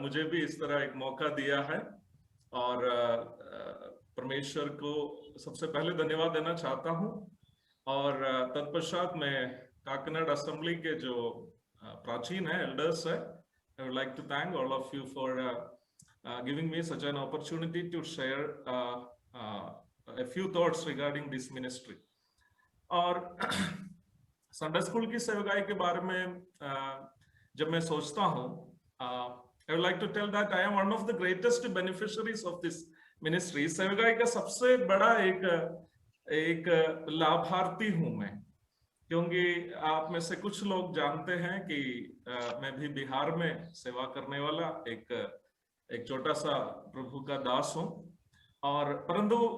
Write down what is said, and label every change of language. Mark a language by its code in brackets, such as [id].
[hi] मुझे भी इस तरह एक मौका दिया है और परमेश्वर को सबसे पहले धन्यवाद देना चाहता हूं और तत्पश्चात मैं काकनाड असेंबली के जो प्राचीन है एल्डर्स है, [en] I would like to thank all of you for giving me such an opportunity to share a few thoughts regarding this ministry. [hi] और संडे स्कूल की सेवकाई के बारे में जब मैं सोचता हूँ, [en] I would like to tell that I am one of the greatest beneficiaries of this ministry. [hi] सेवकाई का सबसे बड़ा एक लाभार्थी हूँ मैं, क्योंकि आप में से कुछ लोग जानते हैं कि मैं भी बिहार में सेवा करने वाला एक छोटा सा प्रभु का दास हूँ, और परंतु